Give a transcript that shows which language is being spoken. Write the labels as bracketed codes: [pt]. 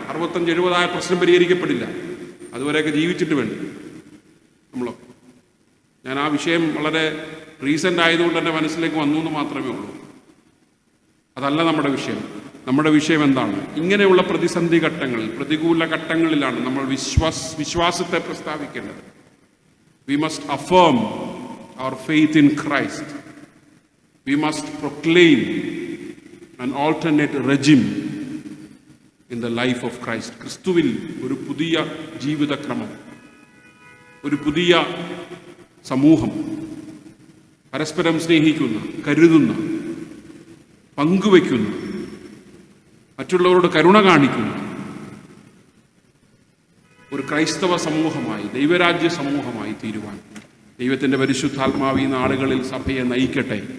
[ml] 65-70 പ്രശ്നം പരിഹരിക്കപ്പെടില്ല. അതുവരെയൊക്കെ ജീവിച്ചിട്ട് വേണ്ടി നമ്മളൊക്കെ. ഞാൻ ആ വിഷയം വളരെ റീസെൻ്റ് ആയതുകൊണ്ട് എൻ്റെ മനസ്സിലേക്ക് വന്നു എന്ന് മാത്രമേ ഉള്ളൂ. അതല്ല നമ്മുടെ വിഷയം. നമ്മുടെ വിഷയം എന്താണ്? ഇങ്ങനെയുള്ള പ്രതിസന്ധി ഘട്ടങ്ങളിൽ, പ്രതികൂല ഘട്ടങ്ങളിലാണ് നമ്മൾ വിശ്വാസത്തെ പ്രസ്താവിക്കേണ്ടത്. [en] We must affirm our faith in Christ. We must proclaim an alternate regime in the life of Christ. [ml] ക്രിസ്തുവിൽ ഒരു പുതിയ ജീവിതക്രമം, ഒരു പുതിയ സമൂഹം, പരസ്പരം സ്നേഹിക്കുന്ന, കരുതുന്ന, പങ്കുവയ്ക്കുന്ന, മറ്റുള്ളവരോട് കരുണ കാണിക്കുന്ന ഒരു ക്രൈസ്തവ സമൂഹമായി, ദൈവരാജ്യ സമൂഹമായി തീരുവാൻ ദൈവത്തിൻ്റെ പരിശുദ്ധാത്മാവ് ഈ നാളുകളിൽ സഭയെ നയിക്കട്ടെ.